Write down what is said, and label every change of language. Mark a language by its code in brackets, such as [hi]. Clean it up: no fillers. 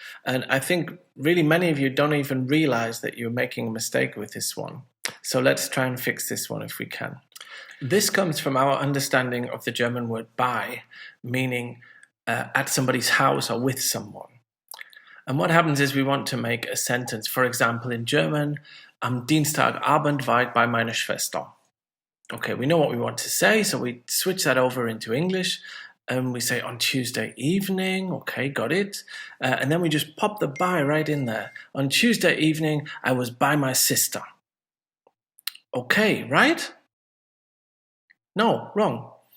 [en] And I think really many of you don't even realize that you're making a mistake with this one. So let's try and fix this one if we can. This comes from our understanding of the German word bei, meaning at somebody's house or with someone. And what happens is we want to make a sentence. For example, in German, [de] am Dienstagabend war ich bei meiner Schwester. [en] Okay, we know what we want to say, so we switch that over into English. And we say on Tuesday evening, okay, got it. And then we just pop the by right in there. On Tuesday evening, I was by my sister. Okay, right? No, wrong.